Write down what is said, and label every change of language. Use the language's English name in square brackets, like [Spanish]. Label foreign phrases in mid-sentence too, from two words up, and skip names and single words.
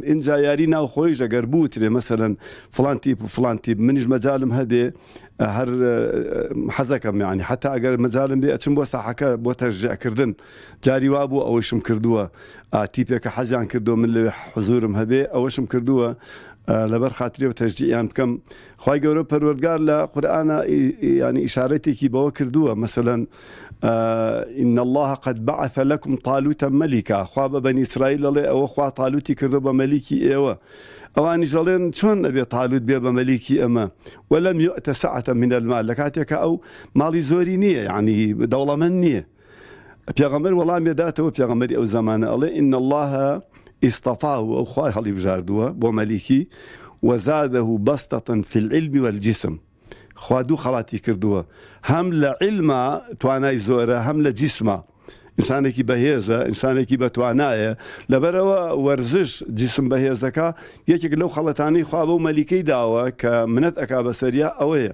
[Central Kurdish] اینجا یاری ناوخۆیش ئەگەر بوترێ مەسەلەن فڵان تیپ و فڵان تیپ، منیش مەجالم هەدێ هەر حەزەکەم، یعنی حتا ئەگەر مەجالم بێ ئەچم بۆ ساحەکە بۆ تەشجیعکردن. جاری وا بوو ئەوەشم کردووە، تیپێکە حەزیان کردو من لەوێ حزورم هەبێ ئەوەشم کردووە لەبەر خاتریەوە تەشجیعیان بکەم. خوای گەورە پەروەردگار لە قورئانە ینی ئیشارەتێکی بەوە کردووە، مەسەلەن [Arabic] إن الله قد بعث لكم طالوت ملكا. [Central Kurdish] خوا بە بەنی ئیسرائیل دەڵێ ئەوە خوا تالوتی کردو بە مەلیکی ئێوە. ئەوانیش دەڵێن چۆن ئەبێ تالوت بێ بە مەلیکی ئەمە؟ [Arabic] وەلەم یؤتە سەعەتە من المال. [Central Kurdish] لە کاتێکە ئەو ماڵی زۆری نییە، یعنی دەوڵەمەند نییە. پێغەمبەر وەڵامی داتەوە، پێغەمبەری ئەو زمانە ئەڵێ [Arabic] إن الله اصطفاه، [Central Kurdish] ئەو خوای هەڵی بژاردووە بۆ مەلیکی، [Arabic] وزاده بسطة في العلم والجسم. [Central Kurdish] خوا دوو خەڵاتی کردووە، هەم لە علما توانای زۆرە، هەم لە جیسمە، ئینسانێکی بەهێزە، ئینسانێکی بەتوانایە، لەبەرەوە وەرزش جسم بەهێز دەکا. یەکێک لەو خەڵەتانەی خوا بەو مەلیکەی داوە کە منەت ئەکا بەسەریا ئەوەیە.